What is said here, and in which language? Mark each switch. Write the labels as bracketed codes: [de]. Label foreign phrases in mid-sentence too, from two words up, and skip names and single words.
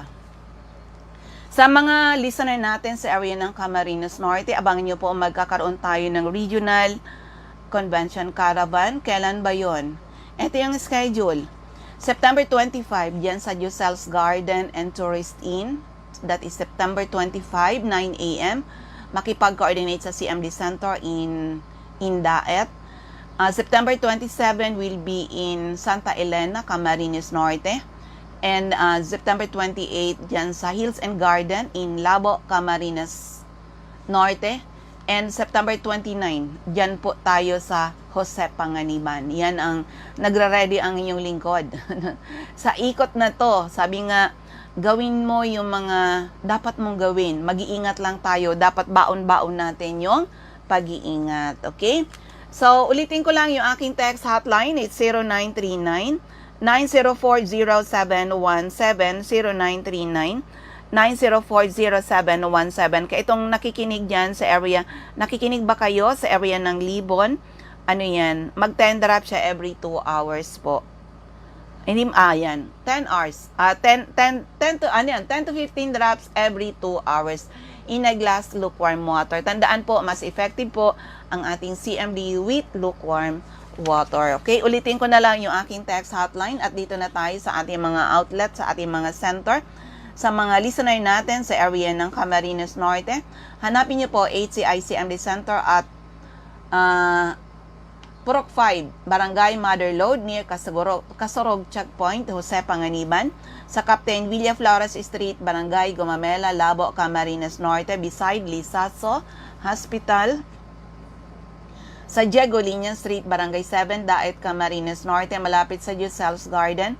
[tl] Sa mga listener natin sa area ng Camarines Norte, abangan nyo po magkakaroon tayo ng [en] regional convention caravan. [tl] Kailan ba yon? Ito yung schedule. September 25, dyan sa Giselle's Garden and Tourist Inn. [en] That is September 25, 9 a.m. [tl] Makipag-coordinate sa CMD Center in Daet. [en] September 27 will be in Santa Elena, Camarines Norte. And September 28, [tl] dyan sa [en] Hills and Garden in Labo, Camarines Norte. And September 29, [tl] dyan po tayo sa Jose Panganiban. Yan ang nagre-ready ang inyong lingkod. Sa ikot na to, sabi nga, gawin mo yung mga dapat mong gawin. Mag-iingat lang tayo. Dapat baon-baon natin yung pag-iingat. Okay? So, ulitin ko lang yung aking [en] text hotline. It's 0939 9040717 0939 9040717. [tl] Kaya itong nakikinig dyan sa area, nakikinig ba kayo sa area ng Libon? Ano yan? Mag-10 drop siya [en] every 2 hours [tl] po. Hindi, yan. 10 hours. [en] 10 to 15 drops every 2 hours in a glass lukewarm water. [tl] Tandaan po, mas effective po ang ating CMD [en] with lukewarm water. [tl] Okay, ulitin ko na lang yung aking [en] text hotline [tl] at dito na tayo sa ating mga outlet, sa ating mga center. Sa mga listener natin sa area ng Camarines Norte, hanapin niyo po HCI CMD Center at Purok 5, Barangay Mother Lode near Kasorog Checkpoint, Jose Panganiban. Sa Captain Villa Flores Street, Barangay Gumamela, Labo, Camarines Norte, beside Lisaso Hospital. Sa Diego Liñan Street, Barangay 7, Daet, Camarines Norte, malapit sa Giselle's Garden.